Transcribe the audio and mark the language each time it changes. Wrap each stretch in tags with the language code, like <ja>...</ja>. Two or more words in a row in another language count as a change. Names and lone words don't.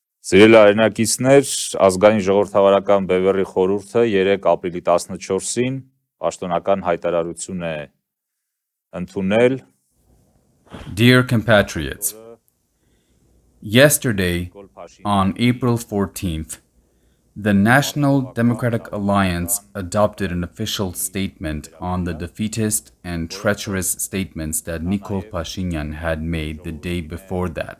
<hy>Սիրելի հայրենակիցներ, Ազգային-Ժողովրդավարական Բևեռի խորհուրդը 3 ապրիլի 14-ին պաշտոնական հայտարարություն է ընդունել.</hy> <en>Dear compatriots, yesterday, on April 14th, the National Democratic Alliance adopted an official statement on the defeatist and treacherous statements that Nikol Pashinyan had made the day before that.</en>